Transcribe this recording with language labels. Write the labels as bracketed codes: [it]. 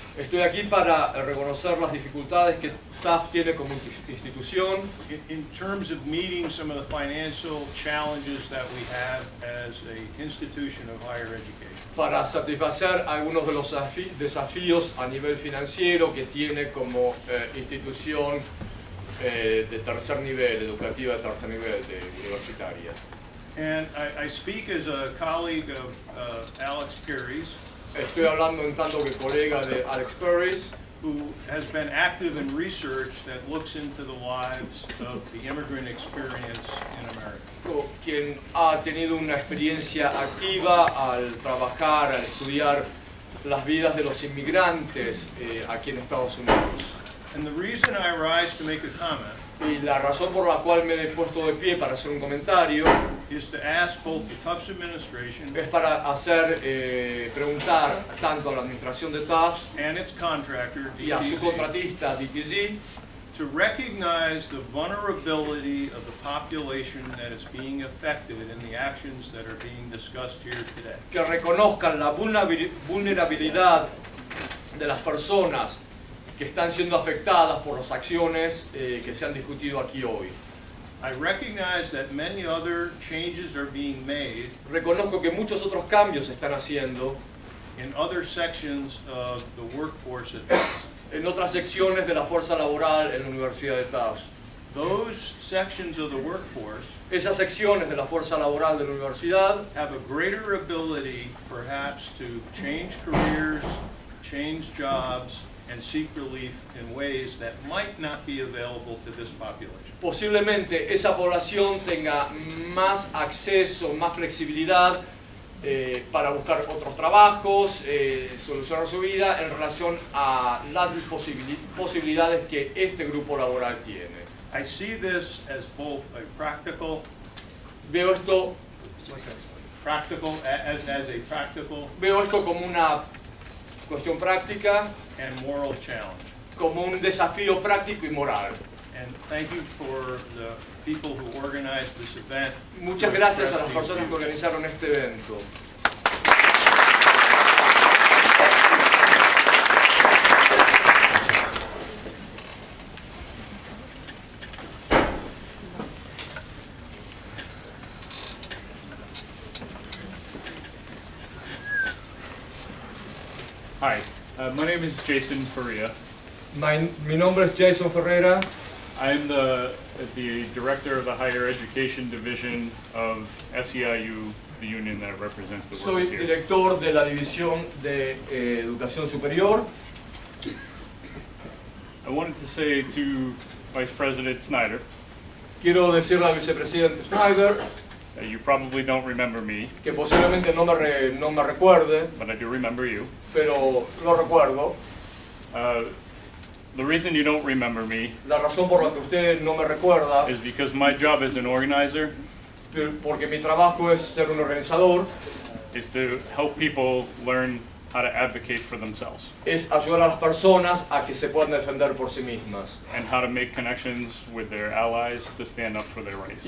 [es] Estoy aquí para reconocer las dificultades que Tufts tiene como institución. [en] In terms of meeting some of the financial challenges that we have as an institution of higher education. [es] Para satisfacer algunos de los desafíos a nivel financiero que tiene como institución de tercer nivel, educativa de tercer nivel, universitaria. [en] And I speak as a colleague of Alex Perry's. [es] Estoy hablando en tanto que colega de Alex Perry's, [en] who has been active in research that looks into the lives of the immigrant experience in America. [es] Quien ha tenido una experiencia activa al trabajar, al estudiar las vidas de los inmigrantes aquí en Estados Unidos. [en] And the reason I rise to make a comment [es] y la razón por la cual me he puesto de pie para hacer un comentario [en] is to ask both the Tufts administration [es] es para hacer preguntar tanto a la administración de Tufts [en] and its contractor [es] y a su contratista DTZ [en] to recognize the vulnerability of the population that is being affected in the actions that are being discussed here today. [es] Que reconozcan la vulnerabilidad de las personas que están siendo afectadas por las acciones que se han discutido aquí hoy. [en] I recognize that many other changes are being made. [es] Reconozco que muchos otros cambios se están haciendo [en] in other sections of the workforce at Tufts. [es] En otras secciones de la fuerza laboral en la Universidad de Tufts. [en] Those sections of the workforce [es] esas secciones de la fuerza laboral de la universidad [en] have a greater ability perhaps to change careers, change jobs, and seek relief in ways that might not be available to this population. [es] Posiblemente esa población tenga más acceso, más flexibilidad para buscar otros trabajos, solucionar su vida en relación a las posibilidades que este grupo laboral tiene. [en] I see this as both a practical [es] Veo esto [en] practical, as a practical [es] Veo esto como una cuestión práctica, [en] and moral challenge. [es] como un desafío práctico y moral. [en] And thank you for the people who organized this event. [es] Muchas gracias a las personas que organizaron este evento. [en] Hi, my name is Jason Faria. [es] Mi nombre es Jason Ferreira. [en] I'm the director of the Higher Education Division of SEIU, the union that represents the [es] Soy [en] workers here. [es] director de la División de Educación Superior. [en] I wanted to say to Vice President Snyder, [es] Quiero decirle al vicepresidente Schneider [en] you probably don't remember me, [es] que posiblemente no me recuerde, [en] but I do remember you. [es] pero lo recuerdo. [en] The reason you don't remember me [es] La razón por la que usted no me recuerda [en] is because my job as an organizer [es] porque mi trabajo es ser un organizador, [en] is to help people learn how to advocate for themselves [es] es ayudar a las personas a que se puedan defender por sí mismas [en] and how to make connections with their allies to stand up for their rights.